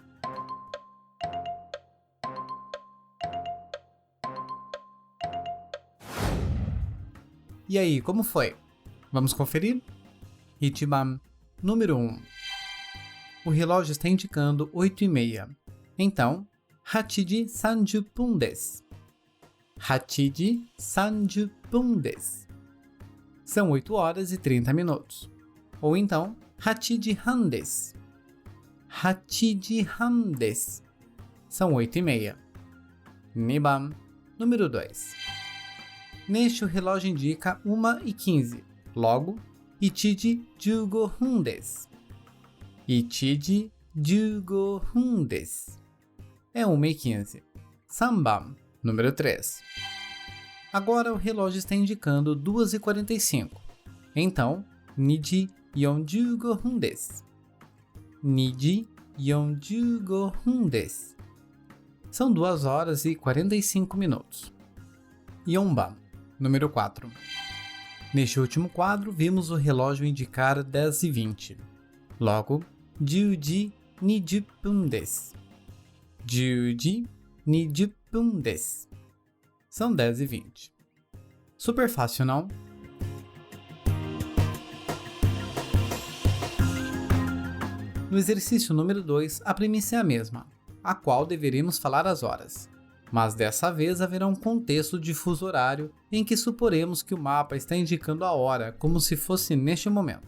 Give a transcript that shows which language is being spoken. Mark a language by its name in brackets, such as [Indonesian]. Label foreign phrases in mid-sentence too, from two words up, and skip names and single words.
[Portuguese] E aí, como foi? Vamos conferir? Ichiban, número 1. O relógio está indicando 8:30. Então, [Japanese] 8 時30分です。8時30分です。 [Portuguese] São 8 horas e 30 minutos. Ou então, [Japanese] 8 時半です。8時半です。 [Portuguese] São 8:30. 2番, número 2. Neste, o relógio indica 1:15. Logo, [Japanese] 1 時15分です。1時15分です。 [Portuguese] É 1:15. 3番, número 3. Agora o relógio está indicando 2:45. Então, [Japanese] 2時45分です。 2時45分です. [Portuguese] São 2 horas e 45 minutos. 4番, número 4. Neste último quadro, vimos o relógio indicar 10h20. [Japanese] Logo, 10 時20分です. 10時20分です. [Portuguese] São 10h20. Super fácil, não? No exercício número 2, a premissa é a mesma, a qual deveremos falar as horas. Mas dessa vez haverá um contexto de fuso horário em que suporemos que o mapa está indicando a hora como se fosse neste momento.